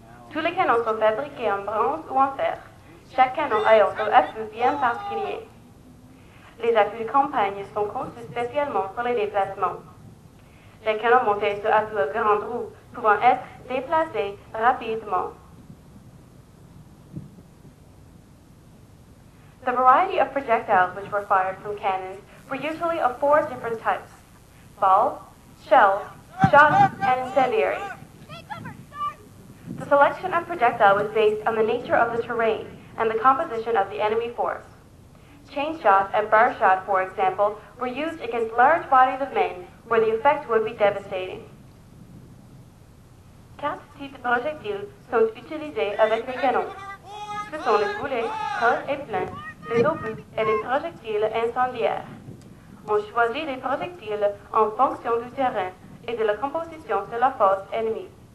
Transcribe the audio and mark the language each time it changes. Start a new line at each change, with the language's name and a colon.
French: Tous les canons sont fabriqués en bronze ou en fer, chaque canon ayant un appui bien particulier. Les appuis de campagne sont conçus spécialement pour les déplacements. Les canons montés sur appui à grandes roues pouvant être déplacés rapidement.
English: The variety of projectiles which were fired from cannons were usually of 4 different types: balls, shells, shots, and incendiaries. The selection of projectile was based on the nature of the terrain and the composition of the enemy force. Chain shot and bar shot, for example, were used against large bodies of men where the effect would be devastating.
French: 4 types de projectiles sont utilisés avec les canons. Ce sont les boulets, creux et pleins, les obus et les projectiles incendiaires. On choisit les projectiles en fonction du terrain et de la composition de la force ennemie.